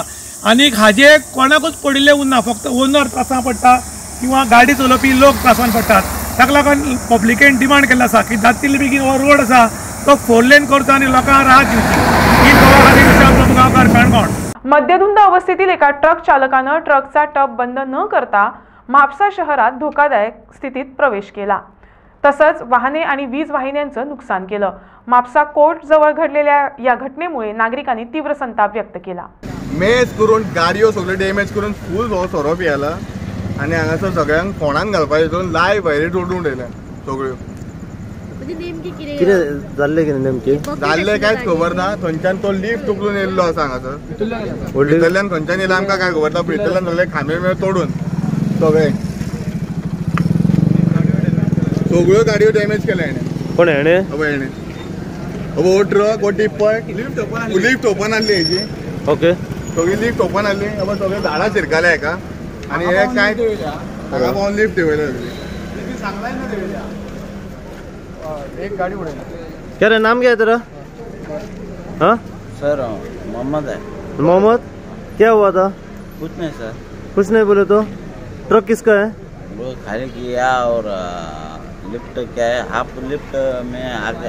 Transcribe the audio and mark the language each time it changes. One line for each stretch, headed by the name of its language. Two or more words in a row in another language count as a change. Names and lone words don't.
Konkani: आनीक हाजे कोणाकूच पडिल्ले उरना, फक्त ओनर त्रासां पडटा किंवा गाडी चलोवपी लोक त्रासान पडटात। ताका लागून पब्लिकेन डिमांड केल्लो आसा की जाता तितले बेगीन हो रोड आसा तो 4 लेन करचो आनी लोकांक राहत दिवची। ही गोवा खातीर विशाल गांवकार, काणकोण।
Marathi: मद्यधुंद अवस्थेतील एका ट्रक चालकाने ट्रकचा टप बंद न करता म्हापसा शहरात धोकादायक स्थितीत प्रवेश केला, तसंच वाहने आणि वीज वाहिन्यांचं नुकसान केलं। म्हापसा कोर्ट जवळ घडलेल्या या घटनेमुळे नागरिकांनी तीव्र संताप व्यक्त केला।
Konkani: मेज करून गाडयो सगळ्यो डॅमेज करून फूल हो सोरोप येयला आनी हांगासर सगळ्यांक फोंडान घालपाचें हितून लायव्ह वायरी तोडून उडयल्या सगळ्यो। जाल्ले कांयच खबर ना, थंयच्यान तो लिफ्ट उखलून येयल्लो आसा हांगासर, भितरल्यान खंयच्यान येयला आमकां काय खबर ना, भितरल्यान सगळे खांबे बे तोडून सगळ्यो गाडयो डॅमेज केल्या हेणे। कोण हेणे? हो ट्रक हो टिप्पर लिफ्ट ओपन आसली हेजी। ओके, सगळी लिफ्ट ओपन आसली, सगळे झाडां शिरकाले हेका आनी हे काय हांगा पावन लिफ्ट देंवयल्या सगळी।
Hindi: एक गाड़ी उड़ेगी। क्या रे, नाम क्या है तेरा? हाँ सर, मोहम्मद है। मोहम्मद, क्या हुआ था? कुछ नहीं सर। कुछ नहीं बोले तो? ट्रक किसका है? वो खाली किया और लिफ्ट क्या है, हाफ लिफ्ट में आ गया।